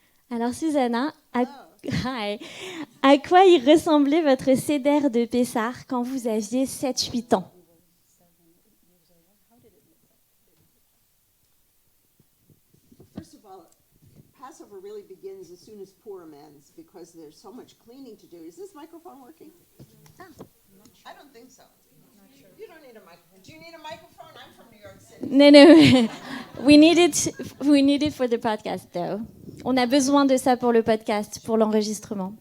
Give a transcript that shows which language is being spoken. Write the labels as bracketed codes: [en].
[fr] Alors Susanna, à quoi il ressemblait votre CEDER de Pessah quand vous aviez 7-8 ans ? [en] First of all, Passover really begins as soon as Purim ends because there's so much cleaning to do. Is this microphone working? I don't think so. You don't need a microphone. Do you need a microphone? I'm from New York City. No. We need it for the podcast, though. [fr] On a besoin de ça pour le podcast, pour l'enregistrement.